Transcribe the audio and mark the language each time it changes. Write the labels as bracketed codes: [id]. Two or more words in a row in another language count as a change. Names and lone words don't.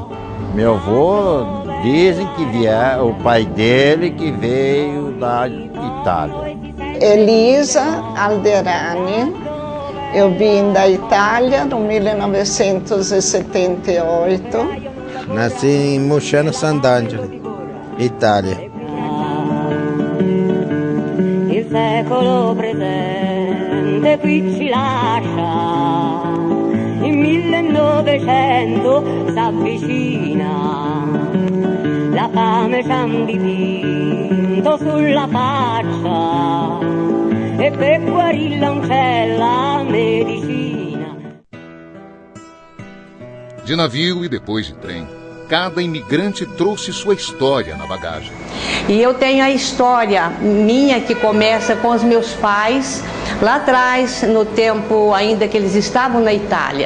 [pt] Meu avô, dizem que o pai dele que veio da Itália. Elisa Alderani, eu vim da Itália no 1978. Nasci em Mosciano Sant'Angelo, Itália. [it] Il secolo presente qui ci lascia, il 1900 s'avvicina, la fame ci han dipinto sulla faccia e per guarirla non c'è la medicina. [pt] De navio e depois de trem, cada imigrante trouxe sua história na bagagem. E eu tenho a história minha que começa com os meus pais, lá atrás, no tempo ainda que eles estavam na Itália.